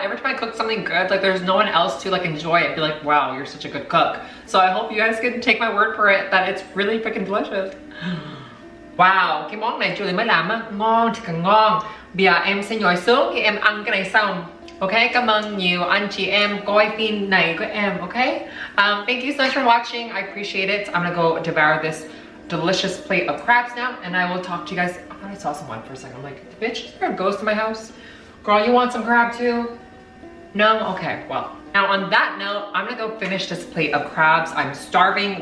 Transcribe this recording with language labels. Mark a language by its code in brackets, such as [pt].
[en] Every time I cook something good, like there's no one else to like enjoy it. Be like, wow, you're such a good cook. So I hope you guys can take my word for it that it's really freaking delicious. [vi] Wow, cái món này Julie mới làm á, ngon thì càng ngon. Bây giờ em sẽ nhồi xuống khi em ăn cái này xong. Ok, cảm ơn nhiều anh chị em coi phim này của em, okay? [en] Thank you so much for watching. I appreciate it. I'm gonna go devour this delicious plate of crabs now, and I will talk to you guys. I thought I saw someone for a second. I'm like, bitch, is there a ghost in my house? Girl, you want some crab too? No? Okay, well. Now on that note, I'm gonna go finish this plate of crabs. I'm starving.